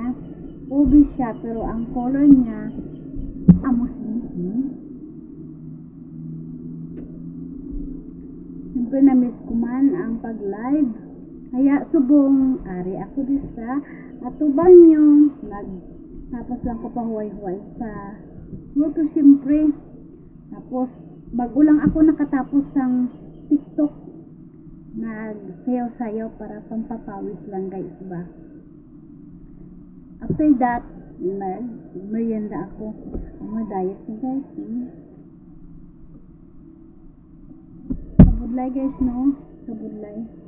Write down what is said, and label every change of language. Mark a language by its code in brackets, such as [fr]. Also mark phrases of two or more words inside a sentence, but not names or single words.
[hil] Ubi siya pero ang color niya amos sini. Siyempre na-miss ko man ang pag-live. Kaya subong, ari ako disa. At tubang nyo, tapos lang ko pahuway-huway sa work ko siyempre. [tl] Tapos, bago lang ako nakatapos ng TikTok. Nagsayaw-sayaw para pampapawis lang guys ba. [en] After that, [tl] merienda ako. [hil] Ang diet ni guys. Sabudlay guys, no? Sabudlay.